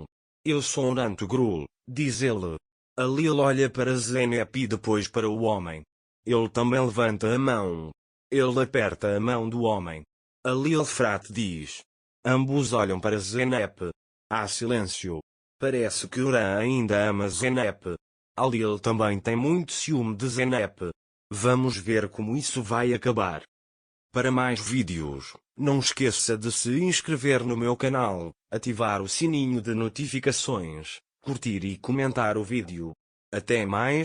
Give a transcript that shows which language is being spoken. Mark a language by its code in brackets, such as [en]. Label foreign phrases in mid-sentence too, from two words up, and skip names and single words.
[pt] Eu sou Orantogrul, diz ele. Alil olha para Zeynep e depois para o homem. Ele também levanta a mão. Ele aperta a mão do homem. Alil Frat diz. Ambos olham para Zeynep. Há silêncio. Parece que Oran ainda ama Zeynep. Alil também tem muito ciúme de Zeynep. Vamos ver como isso vai acabar. Para mais vídeos, não esqueça de se inscrever no meu canal, ativar o sininho de notificações, curtir e comentar o vídeo. Até mais.